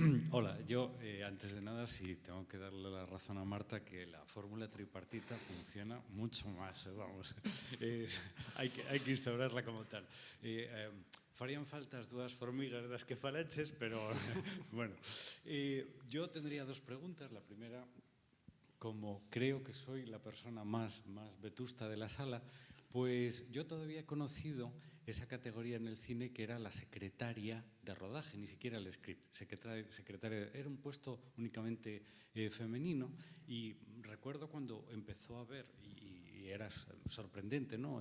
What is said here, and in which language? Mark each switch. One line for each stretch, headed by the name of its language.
Spanish: Hola, yo antes de nada sí tengo que darle la razón a Marta que la fórmula tripartita funciona mucho más, vamos, hay que instaurarla como tal.
Galician: Farían falta as dúas formigas das que falaches, pero bueno.
Spanish: Yo tendría dos preguntas. La primera, como creo que soy la persona más vetusta de la sala, pues yo todavía he conocido esa categoría en el cine que era la secretaria de rodaje, ni siquiera el script. Secretaria, era un puesto únicamente femenino, y recuerdo cuando empezó a ver, y era sorprendente, ¿no?